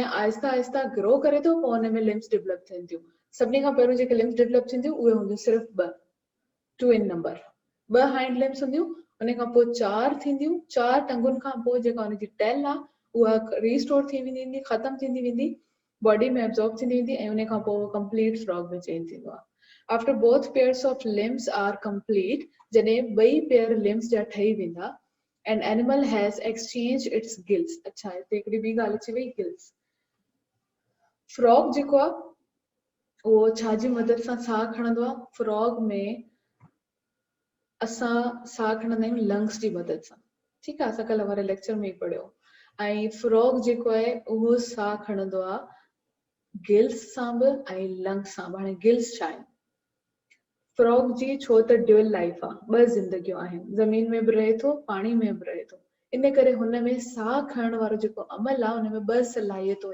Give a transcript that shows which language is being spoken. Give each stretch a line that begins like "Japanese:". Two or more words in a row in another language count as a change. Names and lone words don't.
Sindhi: आहिस्ता आहिस्ता ग्रो करे थो पोइ हुन में
English: limbs develop
Sindhi: थियनि थियूं सभिनी खां पहिरियों जेके
English: limbs develop
Sindhi: थींदियूं उहे हूंदियूं सिर्फ़ु 2 इन नंबर 2
English: hind limbs
Sindhi: हूंदियूं उन खां पोइ 4 थींदियूं 4 टंगुनि खां पोइ जेका हुनजी टेल आहे उहा रीस्टोर थी वेंदी ख़तम थींदी वेंदी बॉडी में एब्जॉर्ब थींदी वेंदी ऐं उन खां पोइ
English: complete frog
Sindhi: में चेंज थींदो आहे
English: after both pairs of limbs are complete
Sindhi: जॾहिं ॿई
English: pair limbs
Sindhi: जा ठही वेंदा
English: an animal has exchanged its gills
Sindhi: अच्छा हिते हिकिड़ी ॿी ॻाल्हि अची वई गिल्स फ्रॉग जेको आहे उहो छाजी मदद सां साह खणंदो आहे फ्रॉग में असां साह खणंदा आहियूं लंग्स जी मदद सां ठीकु आहे असां कल्ह वारे लेक्चर में ई पढ़ियो ऐं फ्रॉग जेको आहे उहो साह खणंदो आहे गिल्स सां बि ऐं लंग्स सां बि हाणे गिल्स छा आहिनि फ्रॉग जी छो त
English: dual life
Sindhi: आहे 2 ज़िंदगियूं आहिनि ज़मीन में बि रहे थो पाणी में बि रहे थो इन करे हुन में साह खणण वारो जेको अमल आहे हुन में 2 सलाहियतूं